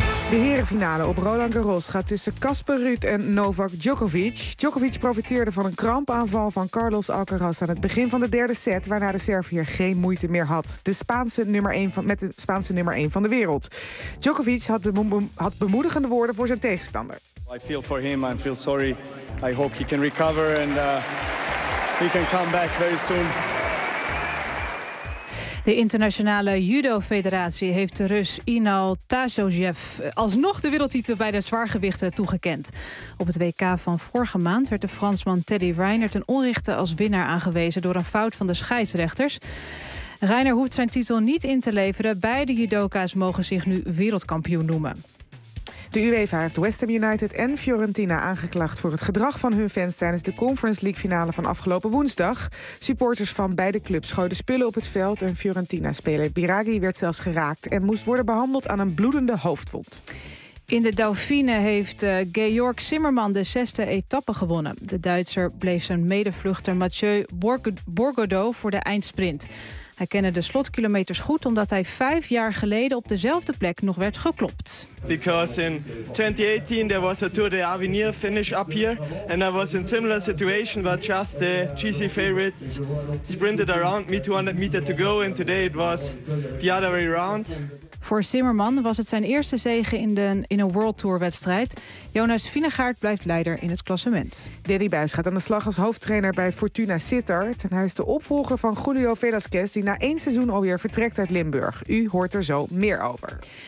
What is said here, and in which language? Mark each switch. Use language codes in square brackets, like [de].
[nl] De herenfinale op Roland Garros gaat tussen Casper Ruud en Novak Djokovic. Djokovic profiteerde van een krampaanval van Carlos Alcaraz aan het begin van de derde set, waarna de Servier geen moeite meer had. Met de Spaanse nummer 1 van de wereld. Djokovic had bemoedigende woorden voor zijn tegenstander. [en] I feel for him. I feel sorry. I hope he can recover and he can come back very soon. [nl] De Internationale Judo Federatie heeft de Rus Inal Tasojev alsnog de wereldtitel bij de zwaargewichten toegekend. Op het WK van vorige maand werd de Fransman Teddy Riner ten onrechte als winnaar aangewezen door een fout van de scheidsrechters. Riner hoeft zijn titel niet in te leveren. Beide judoka's mogen zich nu wereldkampioen noemen. De UEFA heeft West Ham United en Fiorentina aangeklaagd voor het gedrag van hun fans tijdens de Conference League finale van afgelopen woensdag. Supporters van beide clubs gooiden spullen op het veld en Fiorentina-speler Biraghi werd zelfs geraakt en moest worden behandeld aan een bloedende hoofdwond. In de Dauphine heeft Georg Zimmermann de zesde etappe gewonnen. De Duitser bleef zijn medevluchter Mathieu Borgodeau voor de eindsprint. Hij kende de slotkilometers goed omdat hij 5 jaar geleden op dezelfde plek nog werd geklopt. [en] Because in 2018 there was a Tour de Avenir finish up here and I was in similar situation but just the GC favorites sprinted around me 200 meter to go and today it was the other way around. [nl] Voor Zimmermann was het zijn eerste zege in een World Tour wedstrijd. Jonas Vinegaard blijft leider in het klassement. Danny Buijs gaat aan de slag als hoofdtrainer bij Fortuna Sittard. En hij is de opvolger van Julio Velasquez, die na 1 seizoen alweer vertrekt uit Limburg. U hoort er zo meer over.